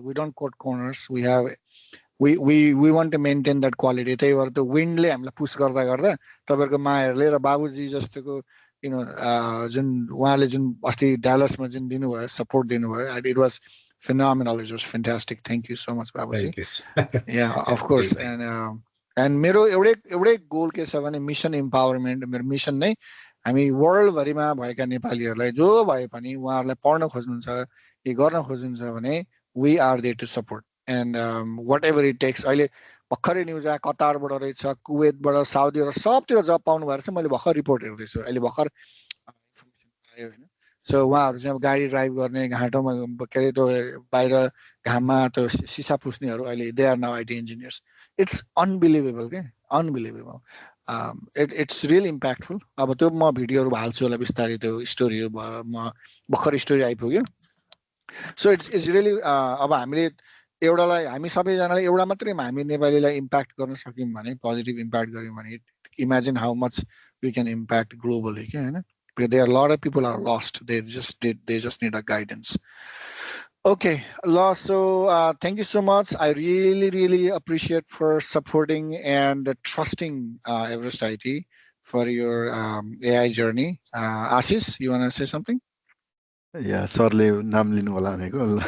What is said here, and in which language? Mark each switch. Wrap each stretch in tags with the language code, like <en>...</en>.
<en>We don't cut corners. We want to maintain that quality.</en> <ne>त्यही भएर त्यो विन्डले हामीलाई पुश गर्दा गर्दा तपाईँहरूको मायाहरूले र बाबुजी जस्तोको जुन उहाँले जुन अस्ति ड्यालसमा जुन दिनुभयो, सपोर्ट दिनुभयो,</ne> <en>It was phenomenal. It was fantastic. Thank you so much, Babuji. Thank you. Yeah, of course. And</en> <ne>मेरो एउटै गोल के छ भने</ne> <en>Mission empowerment.</en> <ne>मेरो मिसन नै हामी वर्ल्ड भरिमा भएका नेपालीहरूलाई जो भए पनि उहाँहरूलाई पढ्न खोज्नुहुन्छ कि गर्न खोज्नुहुन्छ भने</ne> <en>We are there to support and whatever it takes.</en> <ne>अहिले भर्खरै न्युज आयो कतारबाट रहेछ, कुवेतबाट, साउदीबाट सबतिर जब पाउनु भएर चाहिँ मैले भर्खर रिपोर्ट हेर्दैछु. अहिले भर्खर इन्फर्मेसन आयो होइन. सो उहाँहरू चाहिँ अब गाडी ड्राइभ गर्ने घाँटोमा के अरे त्यो बाहिर घाममा त्यो सिसा पुस्नेहरू अहिले</ne> <en>They are now IT engineers. It's unbelievable के, unbelievable. It's really impactful.</en> <ne>अब त्यो म भिडियोहरू हाल्छु होला बिस्तारै, त्यो स्टोरीहरू भएर म भर्खर स्टोरी आइपुग्यो. सो इट्स रियली अब हामीले एउटालाई हामी सबैजनाले एउटा मात्रै हामी नेपालीलाई इम्प्याक्ट गर्न सक्यौँ भने, पोजिटिभ इम्प्याक्ट गऱ्यौँ भने,</ne> <en>imagine how much we can impact globally</en> <ne>के होइन.</ne> <en>There are a lot of people are lost. They just need a guidance. Okay, so thank you so much. I really appreciate for supporting and trusting Everest IT for your AI journey. Ashish, you want to say something?</en> <ne>Yeah, सरले नाम लिनु होला भनेको.</ne>